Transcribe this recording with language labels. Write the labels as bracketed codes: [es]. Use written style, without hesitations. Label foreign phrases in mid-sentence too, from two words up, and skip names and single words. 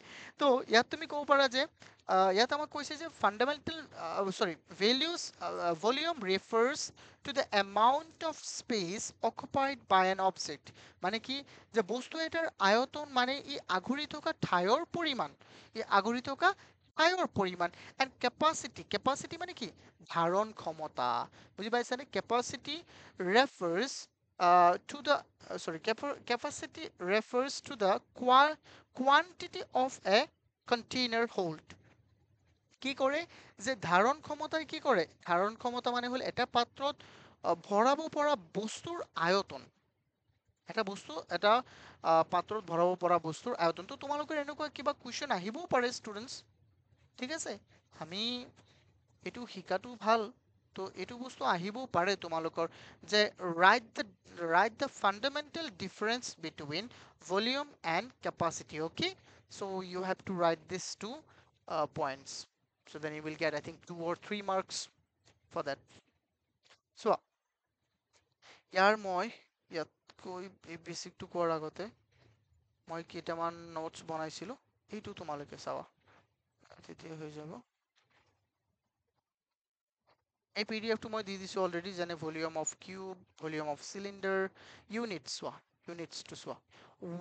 [as] তো ইয়াত তুমি ক'ব পাৰা যে ইয়াত আমাক কৈছে যে [en] fundamental volume refers to the amount of space occupied by an object. [as] মানে কি, যে বস্তু এটাৰ আয়তন মানে ই আগুৰি থকা ঠাইৰ পৰিমাণ, ই আগুৰি থকা ঠাইৰ পৰিমাণ। [en] and capacity [as] মানে কি? ধাৰণ ক্ষমতা, বুজি পাইছানে? [en] capacity refers to the capacity refers to the quantity of a container hold. [as] কি কৰে, যে ধাৰণ ক্ষমতাই কি কৰে, ধাৰণ ক্ষমতা মানে হ'ল এটা পাত্ৰত ভৰাব পৰা বস্তুৰ আয়তন, এটা বস্তু এটা পাত্ৰত ভৰাব পৰা বস্তুৰ আয়তন। তো তোমালোকৰ এনেকুৱা কিবা কুৱেশ্যন আহিবও পাৰে ষ্টুডেণ্টছ, ঠিক আছে, আমি এইটো শিকাটো ভাল, তো এইটো বস্তু আহিবও পাৰে তোমালোকৰ, যে [en] write the fundamental difference between volume and capacity. Okay, so you have to write these two points, so then you will get I think 2 or 3 marks for that. [as] So ইয়াৰ মই ইয়াতকৈ এই বেচিকটো কোৱাৰ আগতে মই কেইটামান নোটছ বনাইছিলোঁ, এইটো তোমালোকে চাবা, তেতিয়া হৈ যাব। এই পিডিএফটো মই দি দিছোঁ অলৰেডি, যেনে [en] volume of cube, volume of cylinder, [as] ইউনিটছটো চোৱা।